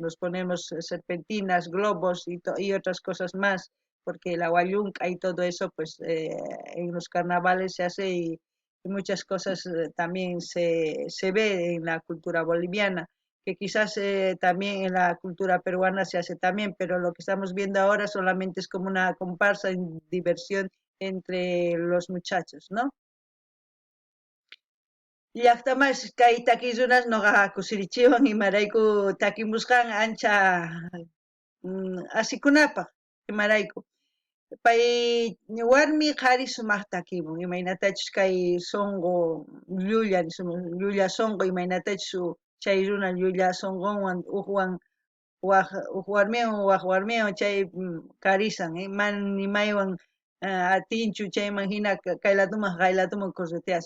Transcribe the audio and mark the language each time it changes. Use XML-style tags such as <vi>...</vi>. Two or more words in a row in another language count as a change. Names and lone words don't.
<es>Nos ponemos serpentinas, globos y otras cosas más, porque la guayunca y todo eso, pues en los carnavales se hace y muchas cosas también se ve en la cultura boliviana, que quizás también en la cultura peruana se hace también, pero lo que estamos viendo ahora solamente es como una comparsa en diversión entre los muchachos, ¿no?</es> <qu>Llaqtamas kay takizunas noqa kusirichiwan imarayku takimusqan ancha asikunapaq imarayku. Pay warmi qhari sumaq takimun imaynatachus kay sonqo llulla nismun llulla sonqo imaynatachus chay runa llulla sonqonwan waq warmiwan waq warmiwan chay karisan mana nimaywan atinchu chayman hina kayladuman correteasqa.</qu>